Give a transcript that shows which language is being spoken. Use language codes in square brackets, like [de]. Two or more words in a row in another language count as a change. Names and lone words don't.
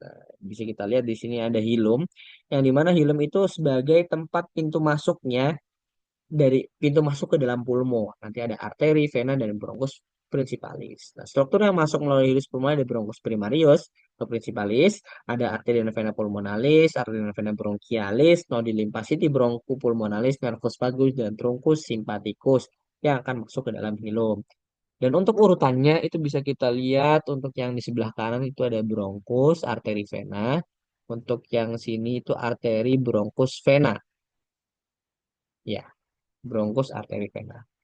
[id] Nah, bisa kita lihat di sini ada hilum, yang dimana hilum itu sebagai tempat pintu masuknya dari pintu masuk ke dalam pulmo. Nanti ada arteri, vena, dan bronkus principalis. Nah, struktur yang masuk melalui hilus pulmoner ada bronkus primarius atau principalis, ada arteri dan vena pulmonalis, arteri dan vena bronchialis, nodi limpasiti bronchopulmonalis, nervus vagus, dan truncus sympathicus yang akan masuk ke dalam hilum. Dan untuk urutannya itu bisa kita lihat untuk yang di sebelah kanan itu ada bronkus, arteri vena. Untuk yang sini itu arteri bronkus vena. Ya, bronkus arteri vena.